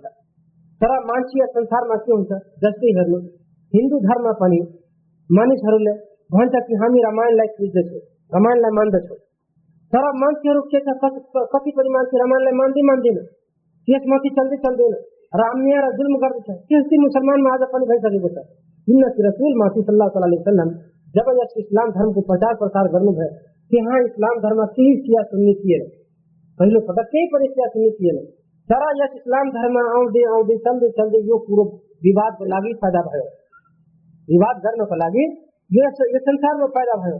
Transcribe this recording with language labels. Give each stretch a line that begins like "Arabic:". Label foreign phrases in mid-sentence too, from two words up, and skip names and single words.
Nepali: तर मान्छे संसारमा के हुन्छ, जस्तै हेर्नु हिन्दू धर्म पनि मानिसहरूले भन्छ कि हामी रामायणलाई पुज्दछौँ, रामायणलाई मान्दछौँ। तर मान्छेहरू के छ, कतिपय मान्छे रामायणलाई मान्दैन, त्यसमाथि चल्दैन, अन्याय र जुल्म गर्दछ। त्यस्तै मुसलमानमा आज पनि भइसकेको छ। सुन्नत रसूल माथि
Arabic: صلى الله عليه وسلم
Nepali: जब यस इस्लाम धर्म को प्रचार प्रसार गर्नुभयो त्यहाँ इस्लाम धर्म केही सिया सुन्नी थिएन, पहिलो पटक केही पनि सिया सुन्नी थिएन। तर यस इस्लाम धर्म आउँदै आउँदै चल्दै यो कुरो विवादको लागि पैदा भयो, विवाद गर्नको लागि यो संसारमा पैदा भयो।